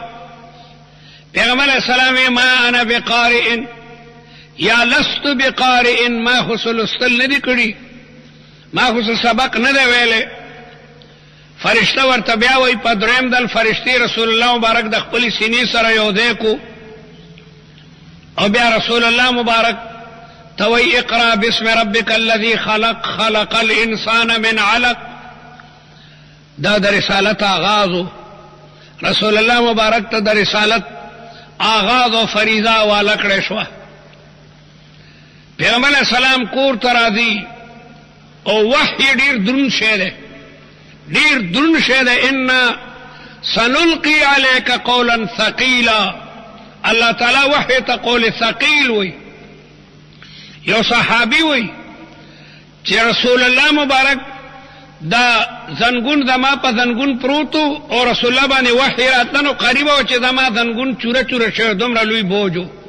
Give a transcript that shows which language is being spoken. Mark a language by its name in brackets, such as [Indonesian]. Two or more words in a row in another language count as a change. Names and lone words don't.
[Pashto] پیغمبر علیه السلام [Arabic] ما انا بقارئ یا لست بقارئ، [Pashto] ما خو لوستل نه دي کړي، ما خو سبق نه دی ویلی. فرشته ورته بیا وایي په دریم دل فرشتې رسول الله مبارک د خپلې سینې سره یو ځای کو او بیا رسول الله مبارک ته وایي [Arabic] اقرأ باسم ربک الذي خلق خلق الانسان من علق. [Pashto] دا د رسالت آغاز و. رسول الله مبارک ته د رسالت آغاز او فریضه حواله کړې شوه. پیغمبر علیه السلام کور ته راځي او وحی ډېر دروند شی دی، ډېر دروند شی دی. [Arabic] انا سنلقي عليك قولا ثقيلا. [Pashto] الله تعالی وحی ته قول ثقیل وایي. یو صحابي وایي چې رسول الله مبارک دا زنګون زما په زنګون پروتو او رسول الله باندې وحی راتله نو قریبه و چې زما زنګون چوره چوره شوی، دومره لوی بوج و.